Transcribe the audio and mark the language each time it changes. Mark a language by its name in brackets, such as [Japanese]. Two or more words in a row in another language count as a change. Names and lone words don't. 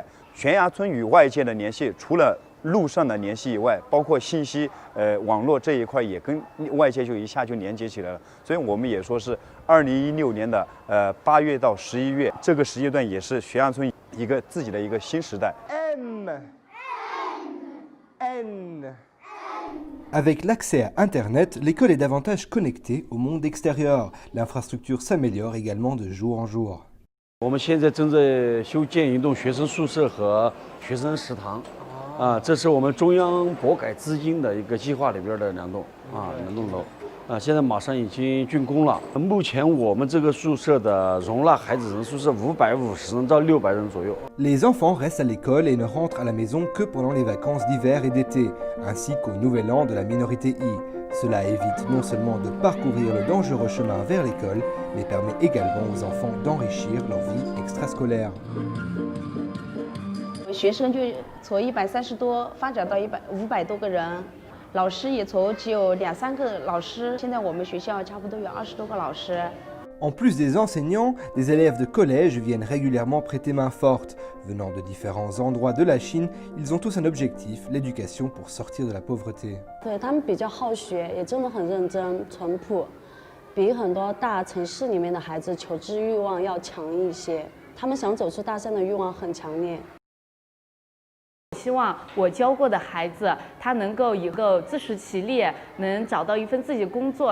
[Chinese] 悬崖村与外界的联系，除了路上的联系以外，包括信息网络这一块也跟外界就一下就连接起来了。所以我们也说是2016年的8月到11月这个时间段，也是悬崖村一个自己的一个新时代。 N. [French] Avec l'accès à Internet, l'école est davantage connectée au monde extérieur. L'infrastructure s'améliore également de jour en jour. [Chinese] 我们现在正在修建一栋学生宿舍和学生食堂，这是我们中央拨改资金的一个计划里边的两栋楼，现在马上已经竣工了。目前我们这个宿舍的容纳孩子人数是550人到600人左右。 [French] Les enfants restent à l'école et ne rentrent à la maison que pendant les vacances d'hiver et d'été, ainsi qu'au nouvel an de la minorité I. Cela évite non seulement de parcourir le dangereux chemin vers l'école, mais permet également aux enfants d'enrichir leur vie extrascolaire. [Chinese] 学生就从130多发展到500多个人，老师也从只有2、3个老师，现在我们学校差不多有20多个老师。 [French] En plus des enseignants, des élèves de collège viennent régulièrement prêter main forte. Venant de différents endroits de la Chine, ils ont tous un objectif, l'éducation pour sortir de la pauvreté. [Chinese] 对他们比较好学，也真的很认真、淳朴，比很多大城市里面的孩子求知欲望要强一些。他们想走出大山的欲望很强烈。希望我教过的孩子，他能够以后自食其力，能找到一份自己的工作。